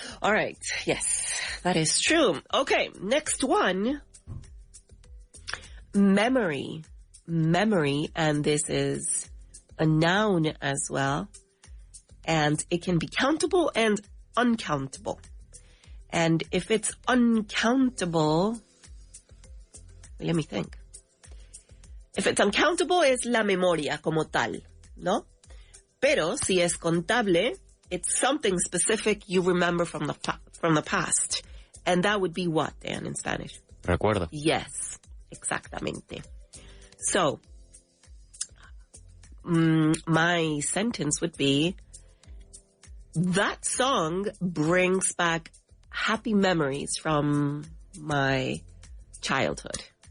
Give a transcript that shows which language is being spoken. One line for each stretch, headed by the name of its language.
English: All right. Yes, that is true. Okay, next one. Memory. Memory, and this is a noun as well. And it can be countable and uncountable. And if it's uncountable, let me think. If it's uncountable,
Spanish: es la memoria como tal, ¿no? Pero si es contable,
English: it's something specific you remember from the past. And that would be what, Dan, in Spanish?
Spanish: Recuerdo. Yes, exactamente.
English: So, my sentence would be, that song brings back happy memories from my childhood.